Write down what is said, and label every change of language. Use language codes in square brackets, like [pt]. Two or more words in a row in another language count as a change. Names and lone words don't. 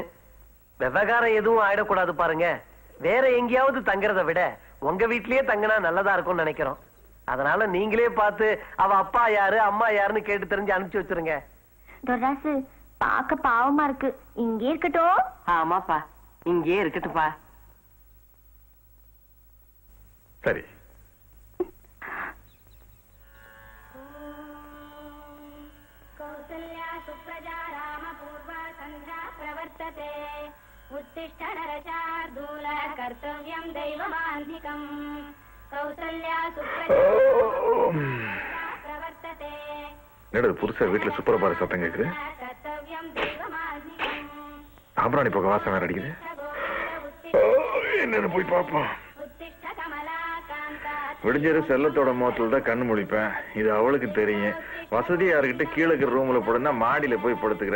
[ta] விவகாரம் எதுவும் ஆயிடக்கூடாது பாருங்க. வேற எங்கேயாவது தங்குறத விட உங்க வீட்லயே தங்கினா நல்லதா இருக்கும்னு நினைக்கிறோம். அதனால நீங்களே பார்த்து அவ அப்பா யாரு அம்மா யாருன்னு கேட்டு தெரிஞ்சு அனுப்பிச்சு வச்சிருங்க. துர்ராசு, பாக்க பாவமா இருக்கு, இங்கே இருக்கட்டும். ஆமாப்பா, இங்கே இருக்கட்டுப்பா. சரி. [sa] उत्तिष्ठ नरशार्दूल कर्तव्यं दैवमान्धिकम् कौसल्या प्रवर्तते. [ta] என்னது புதுசா வீட்டுல சுப்பரபார சத்தம் கேக்குது? [sa] कर्तव्यं दैवमान्धिकम् [ta] சாம்பிராணி போக வாசம் வேற அடிக்குது. என்னன்னு போய் பாப்போம். [sa] उत्तिष्ठ कमलाकान्ता. [ta] விடிஞ்சது செல்லத்தோட முகத்துல தான் கண்ணு முழிப்பேன். இது அவளுக்கு தெரியும். வசதியா இருக்கிட்ட கீழே இருக்கிற ரூம்ல போடுனா மாடியில போய் படுத்துக்கிறேன்.